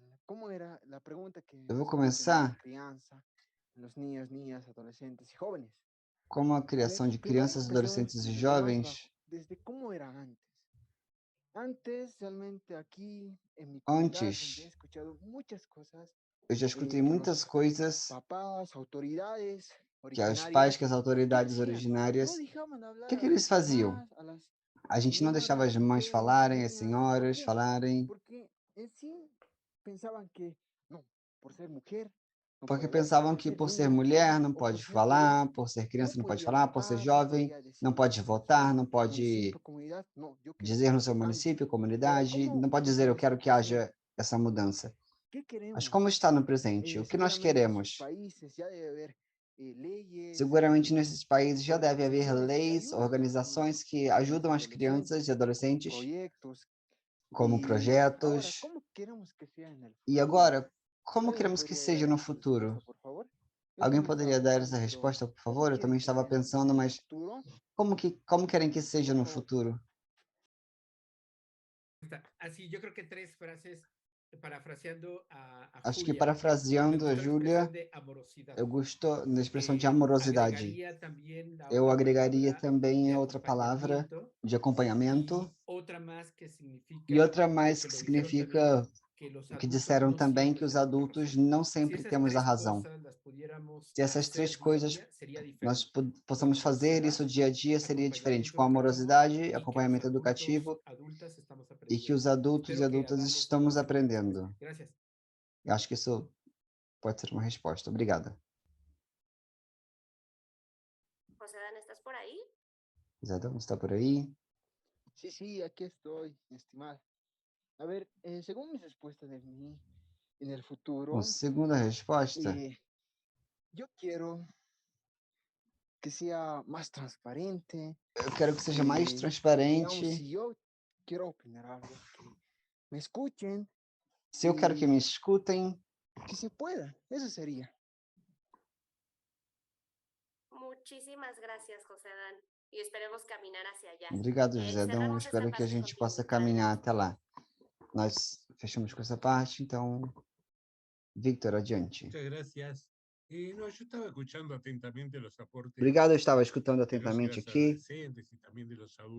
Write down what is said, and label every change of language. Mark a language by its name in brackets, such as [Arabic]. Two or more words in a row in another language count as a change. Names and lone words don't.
[Portuguese] Eu vou começar com a criação de crianças, adolescentes e jovens. Antes, Eu já escutei muitas coisas [Spanish] papás, autoridades [Portuguese] que os pais, [Spanish] originarias, [Portuguese] que as [Spanish] ¿qué autoridades decían? No [Portuguese] originárias, [Spanish] dejaban [Portuguese] o [Spanish] hablar a [Portuguese] que [Spanish] las [Portuguese] eles faziam? [Spanish] mamás, a las [Portuguese] A gente não deixava as [Spanish] señoras, [Portuguese] mães [Spanish] mujeres, [Portuguese] falarem, as [Spanish] niñas. ¿Por [Portuguese] senhoras [Spanish] quê? [Portuguese] falarem, [Spanish] Porque en sí pensaban que, no, por ser mujer, no [Portuguese] porque [Spanish] puede hablar, [Portuguese] pensavam [Spanish] por [Portuguese] que [Spanish] ser [Portuguese] por ser [Spanish] niña, no puede [Portuguese] mulher [Spanish] hablar, [Portuguese] não [Spanish] o por [Portuguese] pode [Spanish] ser joven, [Portuguese] falar, por ser [Spanish] no [Portuguese] criança não pode [Spanish] podía [Portuguese] falar, por ser [Spanish] votar, no [Portuguese] jovem [Spanish] podía [Portuguese] não [Spanish] decir [Portuguese] pode [Spanish] en [Portuguese] votar, [Spanish] su [Portuguese] não pode [Spanish] municipio, comunidad, no, yo quiero [Portuguese] dizer que no [Spanish] esto [Portuguese] seu [Spanish] cambie. [Portuguese] município, [Spanish] Ahora, [Portuguese] comunidade, [Spanish] ¿cómo [Portuguese] não pode dizer eu [Spanish] estamos [Portuguese] quero [Spanish] en [Portuguese] que [Spanish] presente? [Portuguese] haja essa mudança. [Spanish] ¿Qué [Portuguese] Mas [Spanish] queremos? [Portuguese] como está no presente? O que nós [Spanish] Seguramente en sus [Portuguese] queremos? [Spanish] países ya debe haber leyes, [Portuguese] Seguramente nesses países já deve haver [Spanish] organizaciones que [Portuguese] leis, [Spanish] ayudan a los niños, [Portuguese] organizações que [Spanish] a los [Portuguese] ajudam as crianças [Spanish] adolescentes, [Portuguese] e adolescentes, [Spanish] proyectos. [Portuguese] como [Spanish] Y ahora, [Portuguese] projetos. [Spanish] ¿cómo queremos que sea en el [Portuguese] E [Spanish] futuro? [Portuguese] agora, como [Spanish] ¿Alguien me [Portuguese] queremos que [Spanish] podría [Portuguese] seja [Spanish] dar [Portuguese] no [Spanish] esa [Portuguese] futuro? [Spanish] respuesta, por favor? Yo [Portuguese] Alguém [Spanish] también estaba [Portuguese] poderia dar essa [Spanish] pensando, pero [Portuguese] resposta, por [Spanish] ¿cómo [Portuguese] favor? Eu também [Spanish] quieren que [Portuguese] estava [Spanish] sea en [Portuguese] pensando, [Spanish] el [Portuguese] mas [Spanish] futuro? [Portuguese] como querem que seja [Spanish] Por [Portuguese] no [Spanish] favor. [Portuguese] futuro? [Spanish] Así, yo creo que tres frases parafraseando a [Portuguese] Acho que [Spanish] Julia. Me [Portuguese] parafraseando a [Spanish] gustó la [Portuguese] Júlia, [Spanish] expresión de amorosidad. [Portuguese] eu gosto da expressão de amorosidade. [Spanish] Agregaría también la [Portuguese] Eu [Spanish] otra [Portuguese] agregaria [Spanish] palabra [Portuguese] também [Spanish] de [Portuguese] a outra palavra [Spanish] acompañamiento [Portuguese] de acompanhamento [Spanish] y otra más que significa [Portuguese] e outra [Spanish] lo [Portuguese] mais [Spanish] que [Portuguese] que [Spanish] lo dijeron también, [Portuguese] significa [Spanish] que los [Portuguese] o que [Spanish] adultos [Portuguese] disseram [Spanish] no [Portuguese] também [Spanish] siempre [Portuguese] que os [Spanish] tenemos la [Portuguese] adultos [Spanish] razón. [Portuguese] não [Spanish] Si [Portuguese] sempre [Spanish] esas [Portuguese] temos a [Spanish] tres [Portuguese] razão. [Spanish] cosas las pudiéramos [Portuguese] Se essas [Spanish] hacer [Portuguese] três [Spanish] día a [Portuguese] coisas [Spanish] día, sería [Portuguese] nós [Spanish] diferente. [Portuguese] possamos fazer isso dia a dia, seria diferente, com amorosidade, acompanhamento educativo [Spanish] Adultas estamos [Portuguese] e que [Spanish] aprendiendo. [Portuguese] os adultos e [Spanish] Espero que [Portuguese] adultas [Spanish] darles [Portuguese] estamos [Spanish] algunas herramientas. [Portuguese] aprendendo. [Spanish] Gracias. [Portuguese] Eu acho que isso pode ser uma resposta. Obrigada. [Spanish] José Dan, ¿estás por ahí? [Portuguese] Isadão, está por aí? [Spanish] Sí, sí, aquí estoy, estimada. A ver, según mis respuestas en el futuro, [Portuguese] Bom, segunda resposta, [Spanish] yo quiero que sea más transparente. [Portuguese] eu quero que seja mais [Spanish] Digamos, [Portuguese] transparente. [Spanish] si yo quiero opinar algo, que me escuchen. [Portuguese] Se eu quero que me escutem, [Spanish] que se pueda, eso sería. Muchísimas gracias, José Dan. Y esperemos caminar hacia allá. [Portuguese] Obrigado, José Adão. [Spanish] Cerramos [Portuguese] Espero [Spanish] esta [Portuguese] que a [Spanish] parte [Portuguese] gente [Spanish] contigo. [Portuguese] possa caminhar até lá. Nós fechamos com essa parte, então, Victor, adiante. [Spanish] Muchas gracias. No, yo estaba escuchando atentamente los aportes [Portuguese] Obrigado, eu estava escutando [Spanish] de los y [Portuguese] atentamente [Spanish] las [Portuguese] aqui, [Spanish] adolescentes y también de los adultos